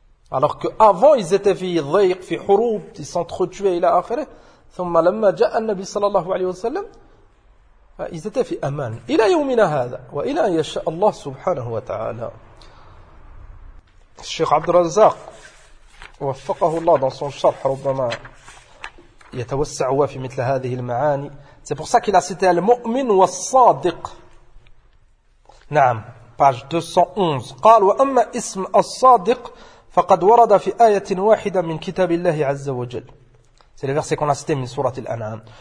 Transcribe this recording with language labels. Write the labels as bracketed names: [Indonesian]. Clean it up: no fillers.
[French] Alors que avant ils étaient [Arabic] في ضيق في حروب [French] ils s'entretuaient [Arabic] إلى آخره. ثم لما جاء النبي صلى الله عليه وسلم [French] ils étaient [Arabic] في أمان إلى يومنا هذا وإلى أن يشاء الله سبحانه وتعالى. الشيخ عبد الرزاق وفقه الله [French] dans son [Arabic] شرح ربما يتوسع في مثل هذه المعاني. [French] C'est pour ça qu'il a cité [Arabic] المؤمن والصادق. نعم. [French] Page 211. [Arabic] قال وأما اسم الصادق فقد ورد في آية واحدة من كتاب الله عز وجل. [French] C'est le verset qu'on a cité [Arabic] من سورة الأنعام.